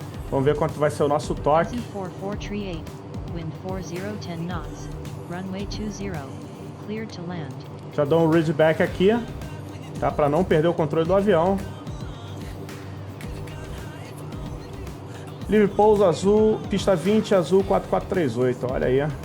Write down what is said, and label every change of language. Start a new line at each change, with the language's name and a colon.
Portuguese: Vamos ver quanto vai ser o nosso torque.
English: 4438, wind 40 10 knots, runway 20, cleared to land.
Portuguese: Já dou um readback aqui, tá? Para não perder o controle do avião. Livre pouso azul, pista 20, azul 4438, olha aí.